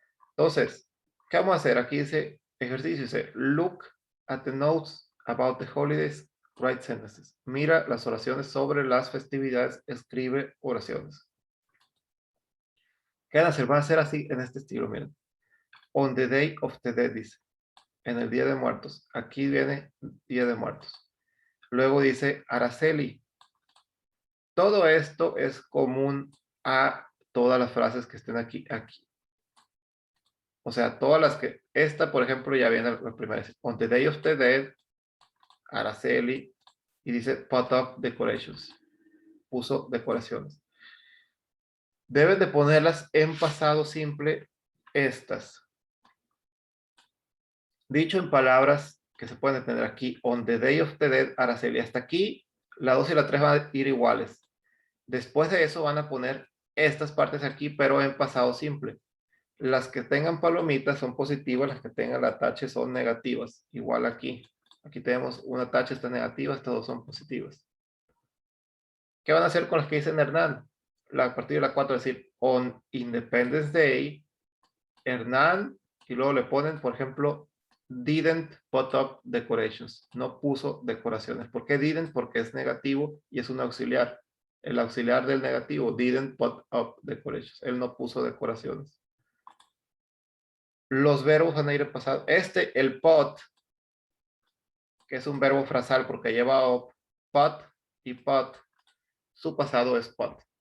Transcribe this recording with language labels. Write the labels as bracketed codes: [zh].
[es] Entonces, ¿qué vamos a hacer? Aquí dice ejercicio, dice [en] look at the notes about the holidays, write sentences. [es] Mira las oraciones sobre las festividades, escribe oraciones. ¿Qué van a hacer? Van a ser así en este estilo, miren. [en] On the day of the dead, [es] dice. En el día de muertos. Aquí viene día de muertos. Luego dice Araceli. Todo esto es común a todas las frases que estén aquí. O sea, todas las que, esta por ejemplo ya viene la primera vez. [en] On the day of the dead, Araceli, [es] y dice [en] put up decorations. [es] Puso decoraciones. Deben de ponerlas en pasado simple estas. Dicho en palabras que se pueden entender aquí, [en] on the day of the dead, [es] Araceli. Hasta aquí La 2 y la 3 van a ir iguales. Después de eso van a poner estas partes aquí, pero en pasado simple. Las que tengan palomitas son positivas, las que tengan la tache son negativas. Igual aquí. Aquí tenemos una tache, esta negativa, estas dos son positivas. ¿Qué van a hacer con las que dicen Hernán? A partir de la 4, es decir, [en] on Independence Day, [es] Hernán, y luego le ponen, por ejemplo, [en] didn't put up decorations. [es] No puso decoraciones. ¿Por qué didn't? Porque es negativo y es un auxiliar. El auxiliar del negativo, [en] didn't put up decorations. [es] Él no puso decoraciones. Los verbos van a ir en pasado. El put, que es un verbo frasal porque lleva up, put y put, su pasado es put.